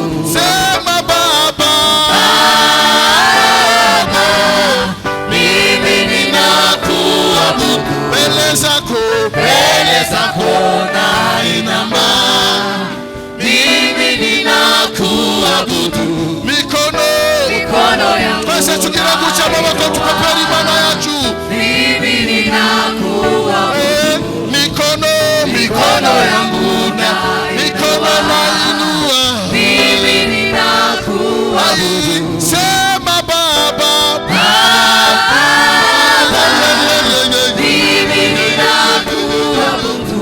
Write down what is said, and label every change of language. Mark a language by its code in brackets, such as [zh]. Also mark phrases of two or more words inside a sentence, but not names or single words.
[sw] Sema Baba, Baba, mimi ninakuabudu, mbele zako nainama, mimi ninakuabudu, mikono yangu [rn] twese tugira guca amaboko tukapera Imana yacu, [sw] mimi ninakuabudu, mikono yangu nainua, mimi ninakuabudu. Sema Baba, Baba, mimi ninakuabudu.